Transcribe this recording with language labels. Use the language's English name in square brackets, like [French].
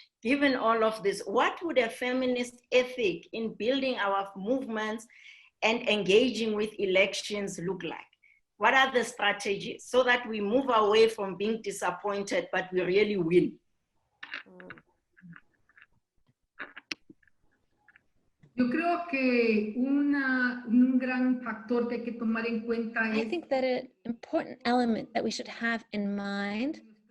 [English] Given all of this, what would a feminist ethic in building our movements and engaging with elections look like? What are the strategies so that we move away from being disappointed, but we really win? [Spanish] Yo creo que un gran factor que hay que tomar en cuenta es, [English] I think that an important element that we should have in mind